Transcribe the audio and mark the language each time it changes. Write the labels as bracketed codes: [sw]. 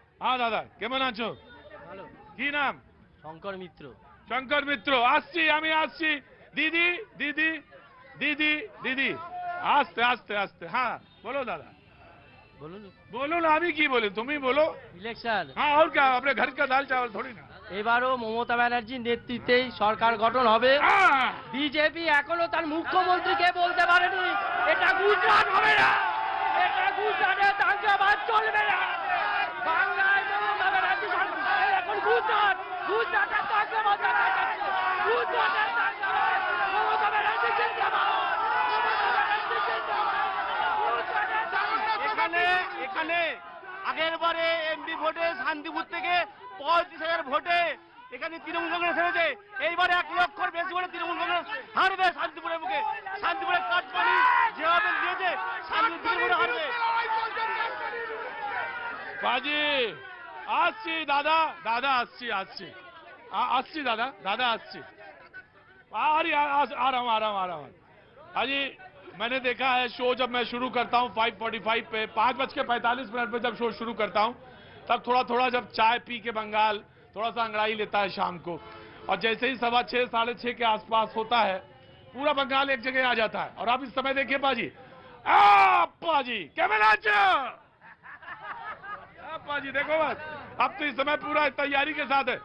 [bn] হ্যাঁ দাদা, কেমন আছো? ভালো। কি নাম? শঙ্কর মিত্র। শঙ্কর মিত্র, আসছি আমি আসছি। দিদি দিদি দিদি দিদি, আস্তে আস্তে আস্তে, হ্যাঁ বলো দাদা, [hi] बोलो ना, अभी की बोले, तुम ही बोलो। [bn] ইলেকশন। [hi] हाँ और क्या, अपने घर का दाल चावल थोड़ी ना। [bn] এবারও মমতা ব্যানার্জির নেতৃত্বেই সরকার গঠন হবে। [hi] हाँ, [bn] বিজেপি এখনো তার মুখ্যমন্ত্রীকে বলতে পারেনি এটা গুজরাট হবে না, এটা গুজরাটে দাঙ্গাবাজ চলবে না। বাংলায় মমতা ব্যানার্জি সরকার, এখন গুজরাটে দাঙ্গাবাজ দেখাচ্ছে, গুজরাটে দাঙ্গাবাজ, মমতা ব্যানার্জি জিন্দাবাদ, মমতা ব্যানার্জি জিন্দাবাদ, গুজরাটে দাঙ্গাবাজ। এখানে আগের বারে এমপি ভোটে শান্তিপুর থেকে 35,000 ভোটে এখানে তৃণমূল কংগ্রেস হেরেছে, এইবারে 1 লক্ষর বেশি ভোটে তৃণমূল কংগ্রেস হারবে শান্তিপুরের মুখে। শান্তিপুরে কাটপানি যেভাবে দিয়েছে, শান্তিপুরে হারবে। बाजी আসছি দাদা, দাদা আসছি আসছি আসছি দাদা, দাদা আসছি। আরে [hi] आ रहा हूँ। [bn] अजी [hi] मैंने देखा है शो जब मैं शुरू करता हूं 5:45 पे, 5:45 पे जब शो शुरू करता हूं, तब थोड़ा थोड़ा जब चाय पी के बंगाल थोड़ा सा अंगड़ाई लेता है शाम को, और जैसे ही 6:15 6:30 के आसपास होता है, पूरा बंगाल एक जगह आ जाता है। और आप इस समय देखिए पाजी, पाजी कैमरा पाजी देखो बस, अब तो इस समय पूरा तैयारी के साथ है।